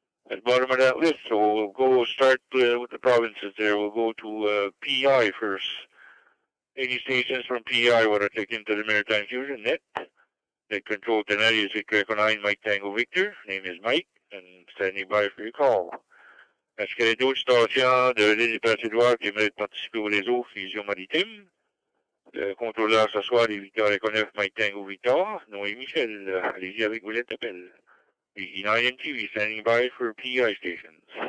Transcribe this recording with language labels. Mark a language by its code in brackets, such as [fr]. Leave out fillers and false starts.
[en] At the bottom of that list, so we'll go start with the provinces there. We'll go to PI first. Any stations from PI want to check into the Maritime Fusion Net. Net control tonight is Victor Echo 9, Mike Tango Victor. Name is Mike, and standing by for your call. [fr] Est-ce qu'il y a d'autres stations de l'île du Prince-Édouard qui aimeraient participer au réseau Fusion Maritime? Le contrôleur ce soir est Victor Echo 9, Mike Tango Victor. Nom est Michel. Allez-y avec vous l'appel. [en] E9MTV standing by for PI stations.